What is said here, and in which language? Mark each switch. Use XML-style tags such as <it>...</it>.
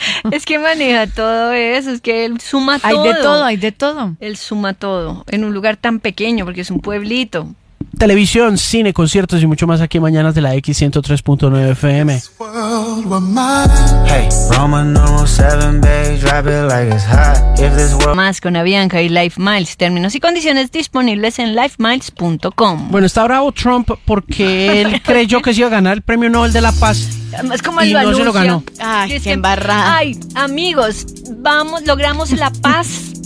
<es>Es que maneja todo eso, es que él suma todo. Hay de todo, hay de todo. Él suma todo en un lugar tan pequeño porque es un pueblito. Televisión, cine, conciertos y mucho más aquí Mañanas de la X 103.9 FM.</es> <en>Hey, Roman numeral 7, beige, wrap it like it's hot. If this world...</en> <es>Más con Avianca y Life Miles. Términos y condiciones disponibles en lifemiles.com. Bueno, está bravo Trump porque él creyó que se iba a ganar el premio Nobel de la Paz. Es como el y anuncio. No se lo ganó. Ay, es qué embarrada. Ay, amigos, vamos, logramos la paz.</es>